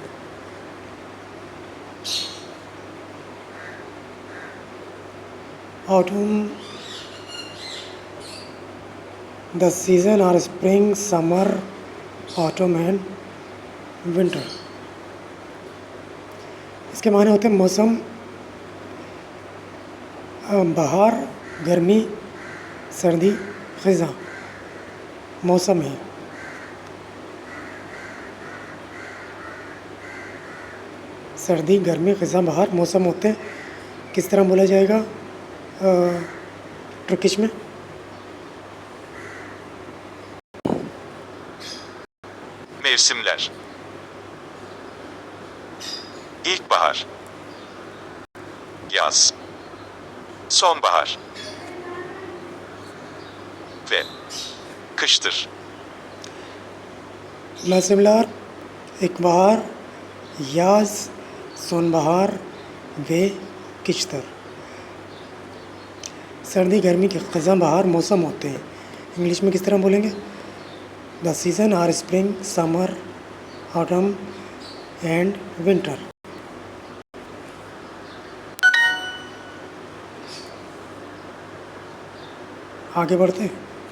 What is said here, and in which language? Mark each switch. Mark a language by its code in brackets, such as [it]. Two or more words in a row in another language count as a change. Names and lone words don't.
[en] Autumn, the seasons are spring, summer, autumn and winter, [hi] इसके माने होते हैं मौसम, बहार, गर्मी, सर्दी, ख़ज़ा। मौसम है। सर्दी, गर्मी, ख़ज़ा, बहार मौसम होते हैं। किस तरह बोला जाएगा? टर्किश में? [tr] Mevsimler. İlkbahar. Yaz. Sonbahar. Ve kıştır. Mevsimler, ilkbahar, yaz, sonbahar ve kıştır. [hi] सर्दी गर्मी के ख़ज़ां बहार मौसम होते हैं। इंग्लिश में किस तरह बोलेंगे? [en] the seasons are spring, summer, autumn and winter. [hi] आगे बढ़ते हैं।